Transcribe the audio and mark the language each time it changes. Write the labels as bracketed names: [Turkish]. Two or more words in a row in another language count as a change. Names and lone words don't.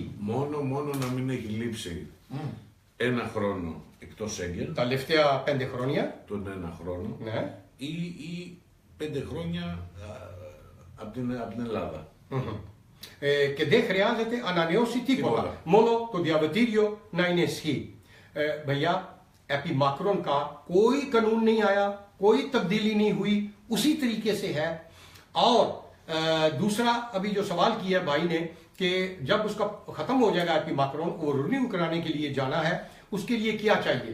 [Greek] Μόνο να μην έχει λείψει 1 χρόνο εκτός Σέγγεν. Τα τελευταία 5 χρόνια. Τον 1 χρόνο. Ναι. Ή 5 χρόνια από την Ελλάδα. Και δεν χρειάζεται ανανεώσει τίποτα. Μόνο το διαβατήριο να είναι ισχύ. [Urdu] بھیا ایپیماکرون کا کوئی قانون نہیں آیا، کوئی تبدیلی نہیں ہوئی، اسی طریقے سے ہے. اور دوسرا ابھی جو سوال کیا بھائی نے کہ جب اس کا ختم ہو جائے گا ایپیماکرون، وہ رینیو کرانے کے لیے جانا ہے، اس کے لیے کیا چاہیے?